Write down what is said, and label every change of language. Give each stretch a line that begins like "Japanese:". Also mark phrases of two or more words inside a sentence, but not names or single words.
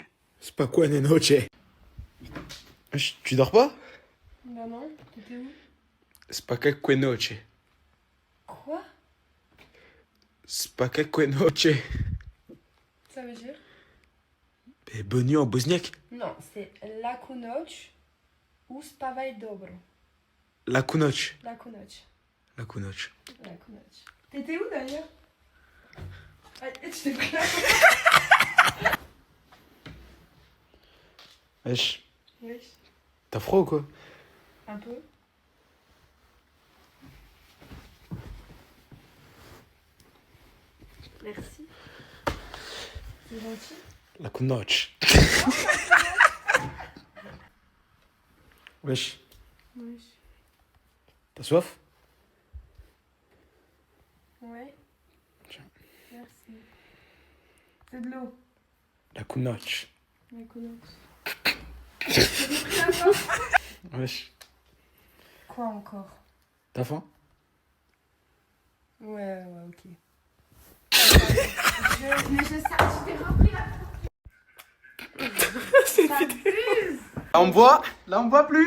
Polish: Spokojnej noci.
French: Tu dors pas? Bah non, t'étais où?
Polish: Spokojnej noci.
French: Quoi?
Polish: Spokojnej noci.
French: Ça veut dire? Et bonne nuit en bosniaque. Non, c'est
Bosnian: laku noć
French: ou
Bosnian: spawaj dobro. Laku noć. Laku noć. Laku noć. Laku noć.
French: T'étais où d'ailleurs? Ah, tu t'es pris là. Wesh. Wesh. T'as froid ou quoi? Un peu. Merci. C'est gentil.
Bosnian: Laku noć. Wesh.
French: Wesh. T'as soif? Ouais. Merci. C'est de l'eau.
Bosnian: Laku noć. Laku noć.
French: T'as pris la faim? Wesh. Quoi encore? T'as faim? Ouais, ok. Mais je t'ai rempli la Là on me voit, là on me voit plus.